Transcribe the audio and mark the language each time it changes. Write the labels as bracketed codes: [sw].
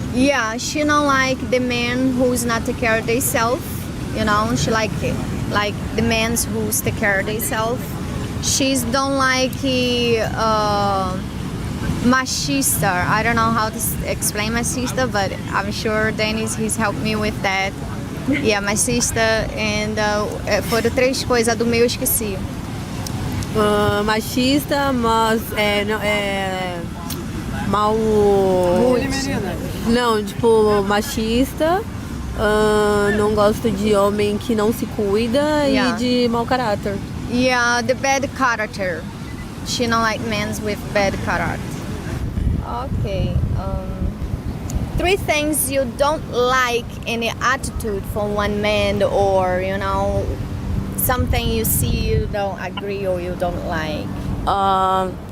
[en] Yeah, she don't like the man who's not take care of themselves. She like the men who's take care of themselves. She don't like machista. I don't know how to explain machista, but I'm sure Dennis he's helped me with that. Yeah, machista. [pt] And foram 3 coisas, do meio eu esqueci. Machista, mas mal. Não, tipo, machista. Não gosto de homem que não se cuida e de mau caráter. [en] Yeah, the bad character. She don't like men with bad character. Okay. 3 things you don't like in the attitude from one man, or something you see you don't agree or you don't like.